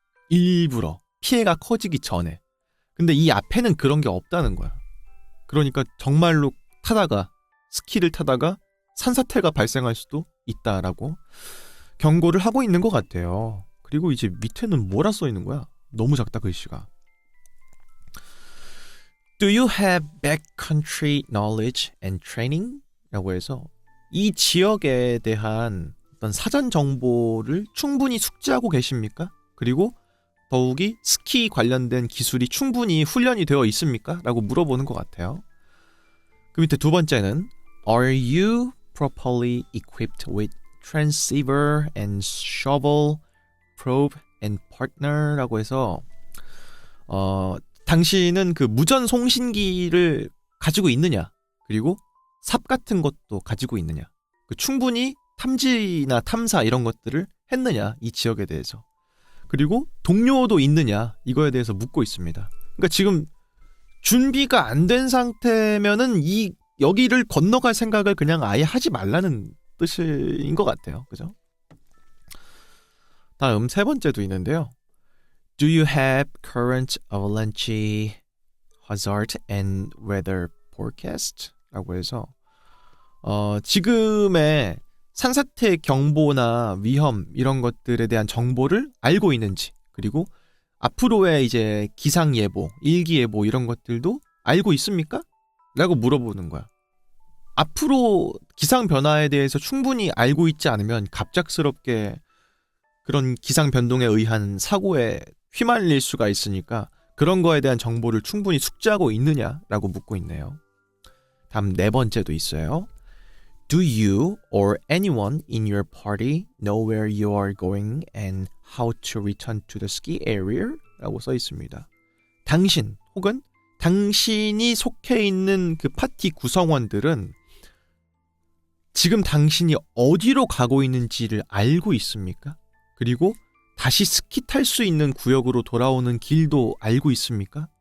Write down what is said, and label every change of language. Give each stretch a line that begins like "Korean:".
Korean: 일부러 피해가 커지기 전에. 근데 이 앞에는 그런 게 없다는 거야. 그러니까 정말로 스키를 타다가 산사태가 발생할 수도 있다라고 경고를 하고 있는 것 같아요. 그리고 이제 밑에는 뭐라 써 있는 거야? 너무 작다 글씨가.
English: Do you have backcountry knowledge and training?
Korean: 라고 해서 이 지역에 대한 어떤 사전 정보를 충분히 숙지하고 계십니까? 그리고 더욱이 스키 관련된 기술이 충분히 훈련이 되어 있습니까? 라고 물어보는 것 같아요. 그 밑에 두 번째는
English: Are you properly equipped with transceiver and shovel, probe and partner?
Korean: 라고 해서 당신은 그 무전 송신기를 가지고 있느냐? 그리고 삽 같은 것도 가지고 있느냐? 충분히 탐지나 탐사 이런 것들을 했느냐? 이 지역에 대해서. 그리고 동료도 있느냐? 이거에 대해서 묻고 있습니다. 그러니까 지금 준비가 안 된 상태면은 여기를 건너갈 생각을 그냥 아예 하지 말라는 뜻인 것 같아요. 그죠? 다음 세 번째도 있는데요.
English: Do you have current avalanche hazard and weather forecast
Korean: 라고 해서 지금의 산사태 경보나 위험 이런 것들에 대한 정보를 알고 있는지, 그리고 앞으로의 이제 기상 예보, 일기 예보 이런 것들도 알고 있습니까? 라고 물어보는 거야. 앞으로 기상 변화에 대해서 충분히 알고 있지 않으면 갑작스럽게 그런 기상 변동에 의한 사고에 휘말릴 수가 있으니까 그런 거에 대한 정보를 충분히 숙지하고 있느냐라고 묻고 있네요. 다음 네 번째도 있어요.
English: Do you or anyone in your party know where you are going and how to return to the ski area?
Korean: 라고 써 있습니다. 당신 혹은 당신이 속해 있는 그 파티 구성원들은 지금 당신이 어디로 가고 있는지를 알고 있습니까? 그리고 다시 스키 탈 수 있는 구역으로 돌아오는 길도 알고 있습니까?